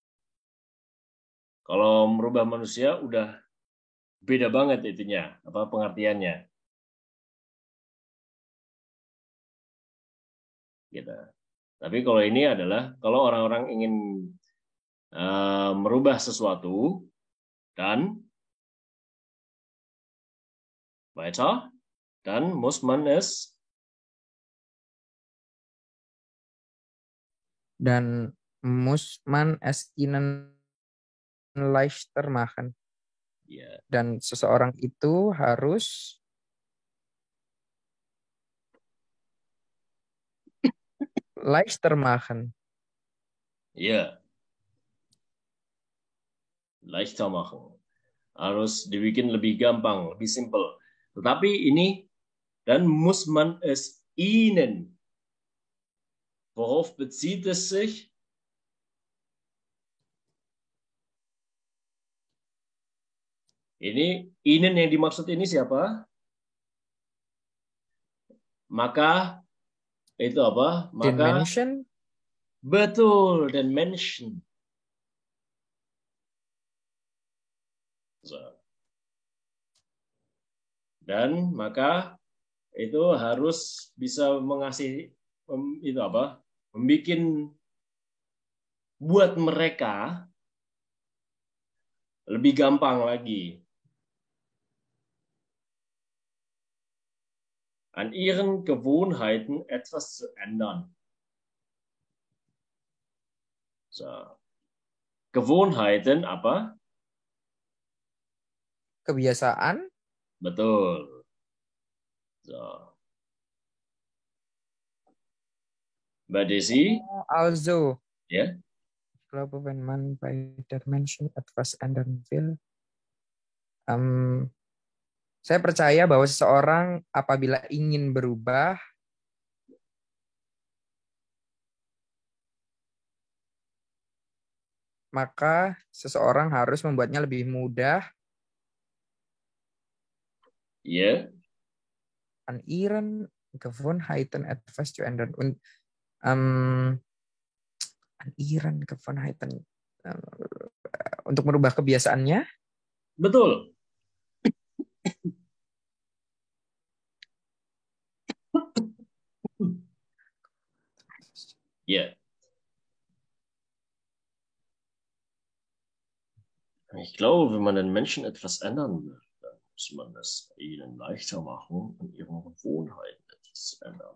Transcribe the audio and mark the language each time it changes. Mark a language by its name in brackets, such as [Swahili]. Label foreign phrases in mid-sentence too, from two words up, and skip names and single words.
[Indonesian] Kalau merubah manusia udah beda banget itunya, pengertiannya. Gitu. Tapi kalau ini adalah kalau orang-orang ingin merubah sesuatu dan [German] weiter, dann muss man es ihnen leichter machen. Yeah. [Indonesian] Dan seseorang itu harus [German] leichter machen. [Indonesian] Iya. [German] Leichter machen. [Indonesian] Harus dibikin lebih gampang, lebih simpel. Tetapi ini [German] dann muss man es ihnen. Worauf bezieht es sich? [Indonesian] Ini ihnen yang dimaksud ini siapa? Maka itu apa? Maka [German] den Menschen. Betul, den Menschen. So. [Indonesian] Dan maka itu harus bisa mengasih membuat buat mereka lebih gampang lagi. [German] an ihren Gewohnheiten etwas zu ändern. [Indonesian] So. Gewohnheiten apa? Kebiasaan. Betul. So. Mbak Desi? [German] Also. [Indonesian] Ya. [German] Glaube, wenn man bei der Menschen etwas ändern will. [Indonesian] Saya percaya bahwa seseorang apabila ingin berubah, maka seseorang harus membuatnya lebih mudah. Ya. [German] An ihren Gewohnheiten etwas zu ändern. Und an ihren Gewohnheiten [Indonesian] untuk merubah kebiasaannya. Betul. [German] Ja. Ich glaube, wenn man den Menschen etwas ändern will, dann muss man es ihnen leichter machen, an ihren Gewohnheiten etwas zu ändern.